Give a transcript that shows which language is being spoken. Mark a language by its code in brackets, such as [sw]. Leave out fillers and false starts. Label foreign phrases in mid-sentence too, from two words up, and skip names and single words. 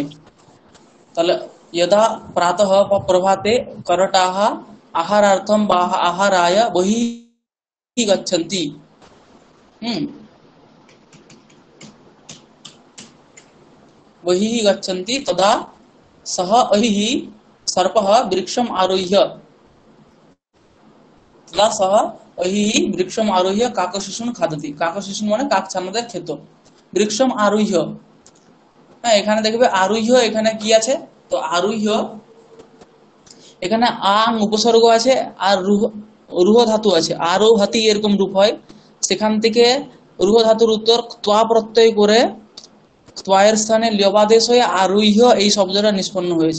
[sa] তাহলে यदा प्रातः वा प्रभाते करटाः आहारार्थम् वा आहाराय बहिः गच्छन्ति। হুম बहिः गच्छन्ति तदा सः अहिः सर्पः वृक्षम् आरुह्य, तदा सः अहिः वृक्षम् आरुह्य काकशिशुन् खादति। [bn] काकशिशुन মানে কাক ছানাদের খেত। বৃক্ষম আরুহ্য, হ্যাঁ এখানে দেখবে আরুহ্য এখানে কি আছে, তো আরুহ্য এখানে আং উপসর্গ আছে আর রুহ ধাতু আছে, আরোহতি এরকম রূপ হয়। সেখান থেকে রুহ ধাতুর উত্তর ত্বা প্রত্যয় করে ত্বয়ের স্থানে ল্যবাদেশ হয়ে আরুহ্য এই শব্দটা নিষ্পন্ন হয়েছে।